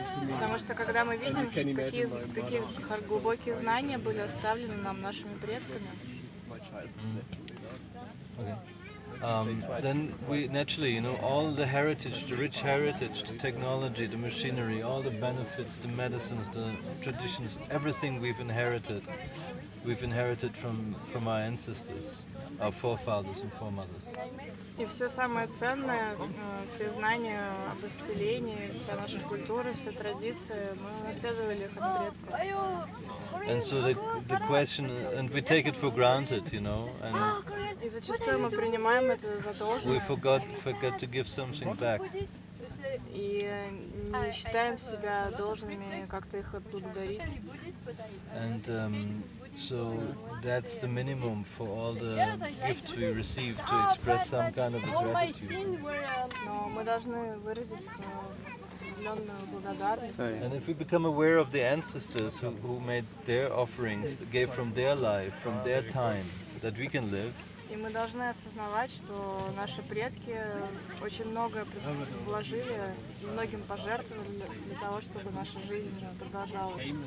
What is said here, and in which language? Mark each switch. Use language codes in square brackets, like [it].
[ru] Потому что когда мы видим, какие глубокие знания были оставлены нам нашими предками, [en] then we naturally, all the heritage, the rich heritage, the technology, the machinery, all the benefits, the medicines, the traditions, everything we've inherited from our ancestors, our forefathers and foremothers. [ru] и все самое ценное, все знания об исцелении, вся наша культура, все традиции, мы наследовали их от предков. [en] And so the question, and we take it for granted, and [ru] И зачастую мы принимаем это за [en] we [ru] должное [en] forget to give something back. [ru] и не считаем себя должными как-то их отблагодарить. [en] And so that's the minimum for all the gifts we receive to express some kind of gratitude. [ru] Но мы должны выразить определенную благодарность. [en] And if we become aware of the ancestors who made their offerings, gave from their life, from their time, that we can live, [ru] И мы должны осознавать, что наши предки очень много вложили, многим пожертвовали для того, чтобы наша жизнь продолжалась.